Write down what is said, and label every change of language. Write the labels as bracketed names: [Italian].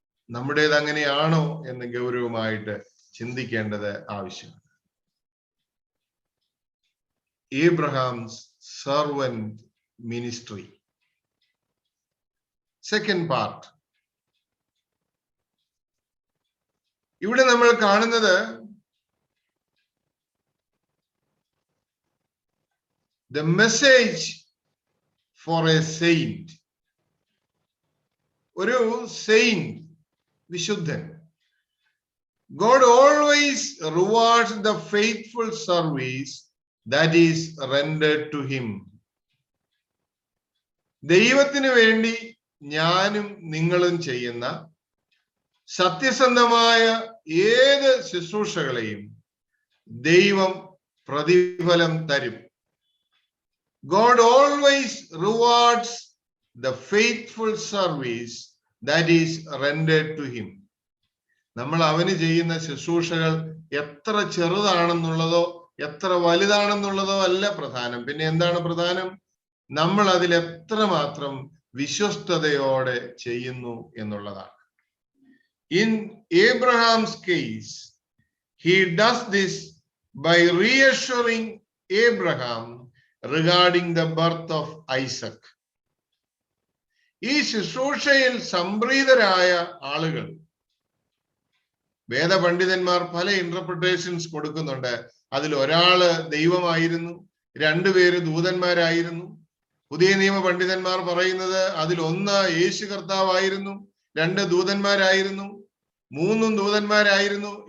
[Malayalam] നമ്മുടേത് അങ്ങനെയാണോ എന്ന് ഗൗരവമായിട്ട് ചിന്തിക്കേണ്ടത് ആവശ്യമാണ്. [English] Abraham's servant ministry. Second part. [Malayalam] ഇവിടെ നമ്മൾ കാണുന്നത് [English] the message for a saint. [Malayalam] ഒരു saint, വിശുദ്ധൻ. [English] God always rewards the faithful service that is rendered to him. [Malayalam] ദൈവത്തിന് വേണ്ടി ഞാനും നിങ്ങളും ചെയ്യുന്ന സത്യസന്ധമായ ഏത് ശുശ്രൂഷകളെയും ദൈവം പ്രതിഫലം തരും. [English] God always rewards the faithful service that is rendered to him. [Malayalam] നമ്മൾ അവന് ചെയ്യുന്ന ശുശ്രൂഷകൾ എത്ര ചെറുതാണെന്നുള്ളതോ എത്ര വലുതാണെന്നുള്ളതോ അല്ല പ്രധാനം. പിന്നെ എന്താണ് പ്രധാനം? നമ്മൾ അതിൽ എത്രമാത്രം വിശ്വസ്തയോടെ ചെയ്യുന്നു എന്നുള്ളതാണ്. [English] In Abraham's case, he does this by reassuring Abraham regarding the birth of Isaac. [Malayalam] ഈ ശുശ്രൂഷയിൽ സംപ്രീതരായ ആളുകൾ, വേദപണ്ഡിതന്മാർ പല ഇന്റർപ്രിട്ടേഷൻസ് കൊടുക്കുന്നുണ്ട്. അതിൽ ഒരാള് ദൈവമായിരുന്നു, രണ്ടുപേര് ദൂതന്മാരായിരുന്നു. പുതിയ നിയമ പണ്ഡിതന്മാർ പറയുന്നത് അതിൽ ഒന്ന് യേശു കർത്താവായിരുന്നു, രണ്ട് ദൂതന്മാരായിരുന്നു, മൂന്നും ദൂതന്മാരായിരുന്നു.